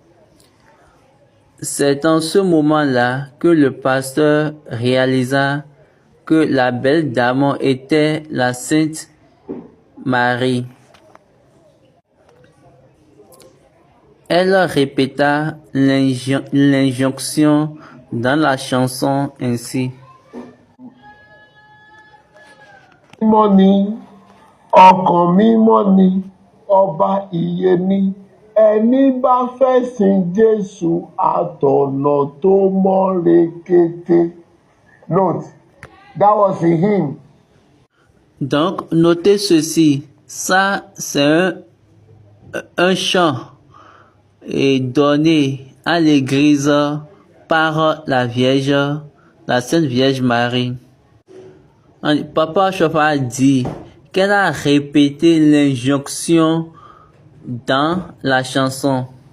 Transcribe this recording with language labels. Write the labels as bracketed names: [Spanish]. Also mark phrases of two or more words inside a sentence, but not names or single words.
[French] C'est en ce moment-là que le pasteur réalisa que la belle dame était la Sainte Marie. Elle répéta l'injonction dans la chanson ainsi. [Yoruba] Mímọ́ ni, ọkàn mímọ́ ni, ọba ìyè ni, ẹni bá fẹ́ sin Jésù àtọ̀nà tó mọ́ rekete. [English] Note, that was a hymn. [French] Donc, notez ceci. Ça, c'est un chant donné à l'église par la Vierge, la Sainte Vierge Marie. Papa Chauffard dit qu'elle a répété l'injonction dans la chanson.